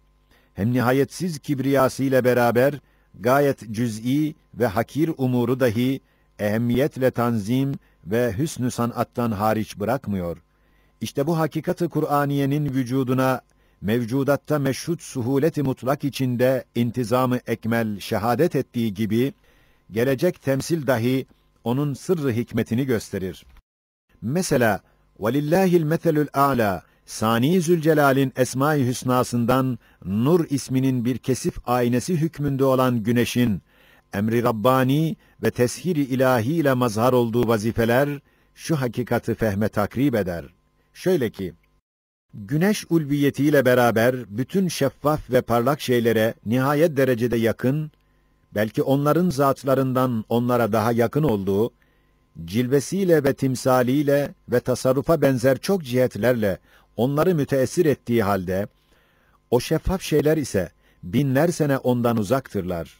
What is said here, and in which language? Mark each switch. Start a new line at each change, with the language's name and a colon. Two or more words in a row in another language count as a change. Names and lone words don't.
Turkish: Hem nihayetsiz kibriyasıyla beraber, gayet cüz'i ve hakir umuru dahi, ehemmiyetle tanzim ve hüsnü sanattan hariç bırakmıyor. İşte bu hakikat-ı Kur'aniyenin vücuduna, mevcudatta meşhud suhuleti mutlak içinde intizamı ekmel şehadet ettiği gibi, gelecek temsil dahi onun sırrı hikmetini gösterir. Mesela,
Arabic: وَلِلَّهِ الْمَثَلُ الْاَعْلَى
Turkish: Sani Zülcelal'in Esma-i Hüsnasından Nur isminin bir kesif aynesi hükmünde olan güneşin, emri Rabbani ve teshir-i ilahi ile mazhar olduğu vazifeler, şu hakikati fehme takrib eder. Şöyle ki, güneş ulviyetiyle beraber bütün şeffaf ve parlak şeylere nihayet derecede yakın, belki onların zatlarından onlara daha yakın olduğu, cilvesiyle ve timsaliyle ve tasarrufa benzer çok cihetlerle onları müteessir ettiği halde, o şeffaf şeyler ise binler sene ondan uzaktırlar.